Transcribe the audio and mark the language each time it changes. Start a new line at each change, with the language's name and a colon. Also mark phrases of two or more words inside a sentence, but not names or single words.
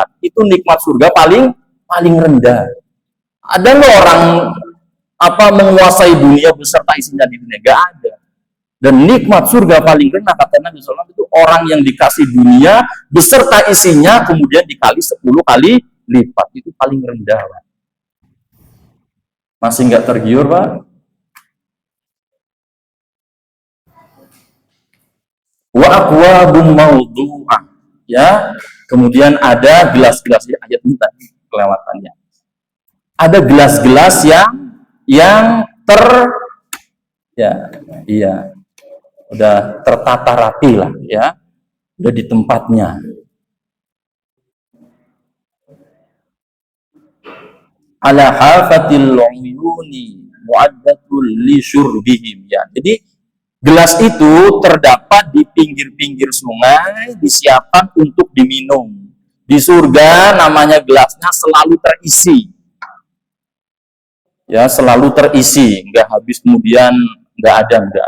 Indonesian: Itu nikmat surga paling rendah. Ada loh orang menguasai dunia beserta isinya di dunia? Gak ada. Dan nikmat surga paling rendah kata Nabi SAW itu orang yang dikasih dunia beserta isinya kemudian dikali 10 kali lipat. Itu paling rendah Pak. Masih nggak tergiur Pak?
Arabic: Wa aqwabum mawdu'ah,
Indonesian: ya. Kemudian ada gelas-gelas, ya, ayat ini tadi kelewatannya. Ada gelas-gelas yang udah tertata rapi lah, ya. Udah di tempatnya.
Arabic: Ala hafatil uyuni mu'addatul li syurbihim,
Indonesian: ya. Jadi gelas itu terdapat di pinggir-pinggir sungai, disiapkan untuk diminum. Di surga namanya gelasnya selalu terisi. Ya, selalu terisi, enggak habis kemudian enggak ada, enggak.